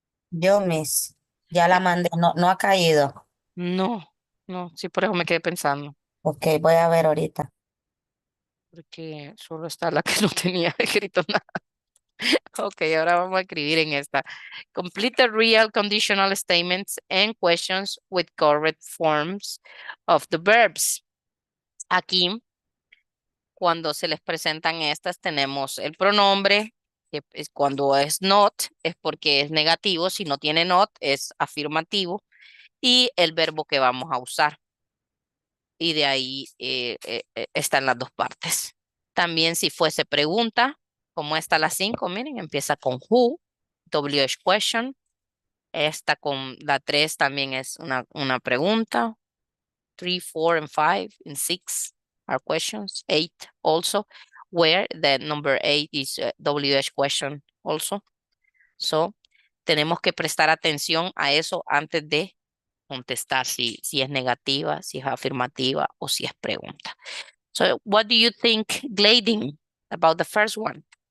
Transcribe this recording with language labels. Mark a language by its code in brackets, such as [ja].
[es] Yo, Miss, ya la mandé, no ha caído. No, no, sí, por eso me quedé pensando. Ok, voy a ver ahorita. Porque solo está la que no tenía escrito nada. Ok, ahora vamos a escribir en esta. [en] Complete the real conditional statements and questions with correct forms of the verbs. [es] Aquí, cuando se les presentan estas, tenemos el pronombre, que es cuando es not, es porque es negativo. Si no tiene not, es afirmativo. Y el verbo que vamos a usar. Y de ahí están las dos partes. También si fuese pregunta, como esta la 5, miren, empieza con who, WH question. Esta con la 3 también es una pregunta. [en] 3, 4, and 5, and 6 are questions. 8 also, where the number 8 is WH question also. [es] So, tenemos que prestar atención a eso antes de contestar si es negativa, si es afirmativa o si es pregunta. [en] So, what do you think, Glading, about the first one?